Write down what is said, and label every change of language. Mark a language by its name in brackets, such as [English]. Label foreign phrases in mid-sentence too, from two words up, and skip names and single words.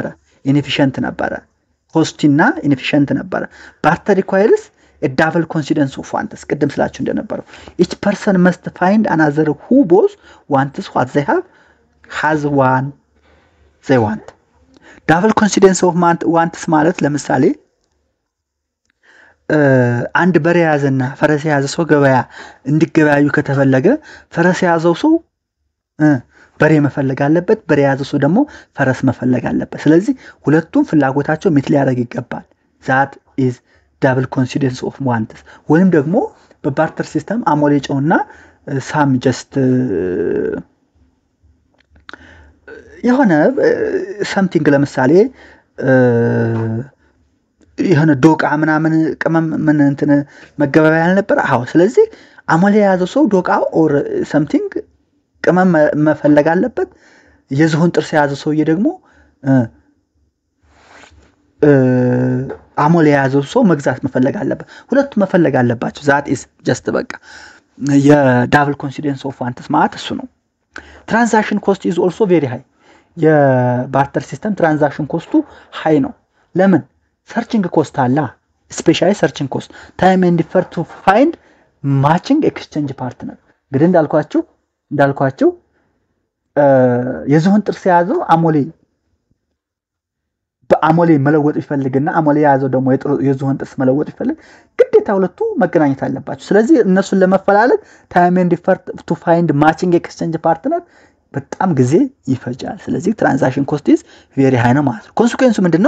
[Amharic] ኢንኤፊሺየንት ነበረ። ኮስቲና ኢንኤፊሺየንት ነበረ። [English] barter requires a double coincidence of wants. [Amharic] ቅድም ስላችሁ እንደነበረው [English] each person must find another who both wants what they have has one they want. double coincidence of wants [Amharic] ማለት ለምሳሌ አንድ በሬ ያዘና ፈረስ ያዘ ሰው ገበያ እንዲገበያዩ ከተፈለገ ፈረስ ያዘው ሰው በሬ መፈለግ አለበት። በሬ ያዘ ሰው ደግሞ ፈረስ መፈለግ አለበት። ስለዚህ ሁለቱም ፍላጎታቸው ሚት ሊያደርግ ይገባል። [English] that is double coincidence of wants [Amharic] ወይም ደግሞ በባርተር ሲስተም አሞሌ ጨውና [English] some just [Amharic] የሆነ something ለምሳሌ የሆነ ዶቃ ምናምን ቅመም ምን እንትን መገበያያ ያልነበር አዎ። ስለዚህ አሞሌ ያዘ ሰው ዶቃ [English] or something [Amharic] ቅመም መፈለግ አለበት። የዝሆን ጥርስ ያዘ ሰውዬ ደግሞ አሞሌ ያዘው ሰው መግዛት መፈለግ አለበት። ሁለቱም መፈለግ አለባቸው። [English] that is just [Amharic] በቃ የዳብል [English] coincidence of wants [Amharic] ማለት እሱ ነው። [English] transaction cost is also very high [Amharic] የባርተር ሲስተም ትራንዛክሽን ኮስቱ ሃይ ነው። ለምን? [English] searching cost [Amharic] አለ። [English] specially searching cost time and effort to find matching exchange partner። [Amharic] እንግዲህ እንዳልኳችሁ የዝሆን ጥርስ ያዘው አሞሌ በአሞሌ መለወጥ ይፈልግና አሞሌ ያዘው ደግሞ የዝሆን ጥርስ መለወጥ ይፈልግ ግዴታ ሁለቱ መገናኘት አለባቸው። ስለዚህ እነሱን ለመፈላለግ [English] time and effort to find matching exchange partner [Amharic] በጣም ጊዜ ይፈጃል። ስለዚህ [English] transaction cost is very high [Amharic] ነው ማለት ነው። ኮንሲኩዌንሱ ምንድነው?